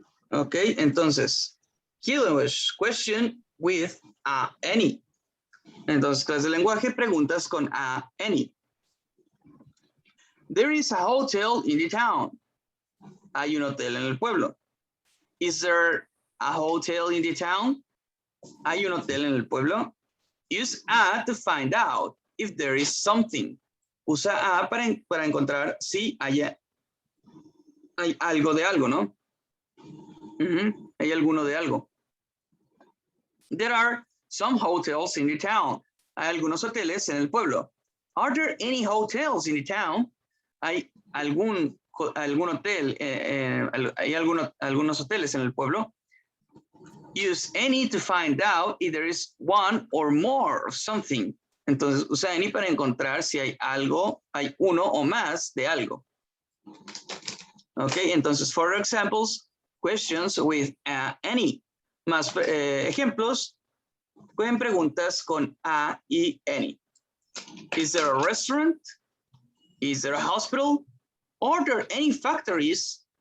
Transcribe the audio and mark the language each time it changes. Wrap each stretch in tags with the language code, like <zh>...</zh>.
<en>Ok, entonces, English question with any.</en> <es>Entonces, clase de lenguaje, preguntas con any.</es> <en>There is a hotel in the town.</en> <es>Hay un hotel en el pueblo.</es> <en>Is there a hotel in the town?</en> <es>Hay un hotel en el pueblo.</es> <en>Use a to find out if there is something.</en> <es>Usa a para encontrar si hay algo de algo, ¿no? Hay alguno de algo.</es> <en>There are some hotels in the town.</en> <es>Hay algunos hoteles en el pueblo.</es> <en>Are there any hotels in the town?</en> <es>¿Hay algún hotel? ¿Hay algunos hoteles en el pueblo?</es> <en>Use any to find out if there is one or more of something.</en> <es>Entonces, usa any para encontrar si hay algo, hay uno o más de algo.</es> <en>Ok, entonces, for examples, questions with any.</en> <es>Más ejemplos, pueden preguntas con a y any.</es> <en>Is there a restaurant? Is there a hospital? Are there any factories?</en>